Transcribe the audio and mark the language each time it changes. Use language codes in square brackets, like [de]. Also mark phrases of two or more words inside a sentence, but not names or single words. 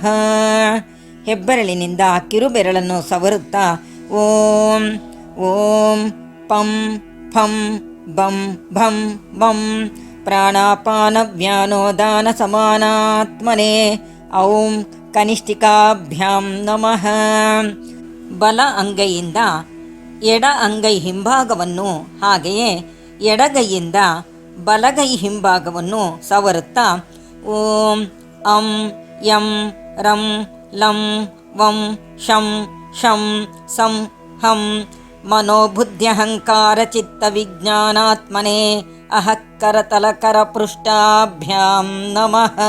[kn] ಹೆಬ್ಬೆರಳಿನಿಂದ ಕಿರುಬೆರಳನ್ನು ಸವರುತ್ತಾ [sa] ಓಂ ಓಂ ಪಂ ಫಂ ಬಂ ಭಂ ಬಂ ಪ್ರಾಣಾಪಾನವ್ಯಾನೋದಾನ ಸಮಾನಾತ್ಮನೆ ಔಂ ಕನಿಷ್ಠಿಕಾಭ್ಯಾಂ ನಮಃ. [kn] ಬಲ ಅಂಗೈಯಿಂದ ಎಡ ಅಂಗೈ ಹಿಂಭಾಗವನ್ನು ಹಾಗೆಯೇ ಎಡಗೈಯಿಂದ ಬಲಗೈ ಹಿಂಭಾಗವನ್ನು ಸವರುತ್ತಾ [sa] ಓಂ ಅಂ ಯಂ ರಂ ಲಂ ವಂ ಶಂ ಶಂ ಸಂ ಹಂ ಮನೋಬುದ್ಧ್ಯಹಂಕಾರ ಚಿತ್ತವಿಜ್ಞಾನಾತ್ಮನೆ ಅಹಕ್ಕರತಲಕರ ಪೃಷ್ಠಾಭ್ಯಾಂ ನಮಃ.